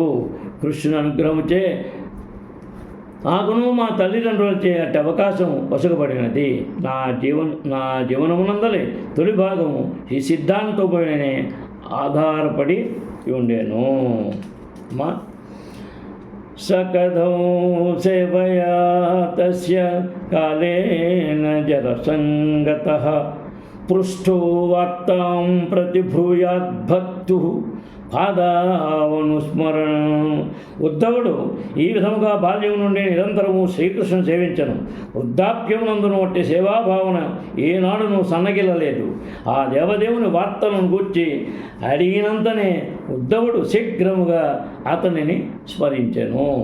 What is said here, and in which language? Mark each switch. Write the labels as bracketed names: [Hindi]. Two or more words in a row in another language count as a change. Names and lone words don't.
[Telugu] కృష్ణుని అనుగ్రహముచే నాకును మా తల్లిదండ్రులచే అట్టి అవకాశం వసగబడినది. నా జీవనమునందలి తొలి భాగము ఈ సిద్ధాంతంపైనే ఆధారపడి ఉండేను. [Sanskrit] మా सकथौ सेवया तस्य कालेन जरसङ्गतः पृष्ठो वार्तां प्रतिभूयाद्भक्तुः పాదావనుస్మరణ. [Telugu] ఉద్ధవుడు ఈ విధముగా బాల్యం నుండి నిరంతరము శ్రీకృష్ణుని సేవించను. వృద్ధాప్యమునందును వట్టి సేవాభావన ఏనాడును సన్నగిల్లలేదు. ఆ దేవదేవుని వార్తలను గూర్చి అడిగినంతనే ఉద్ధవుడు శీఘ్రముగా అతనిని స్మరించెను.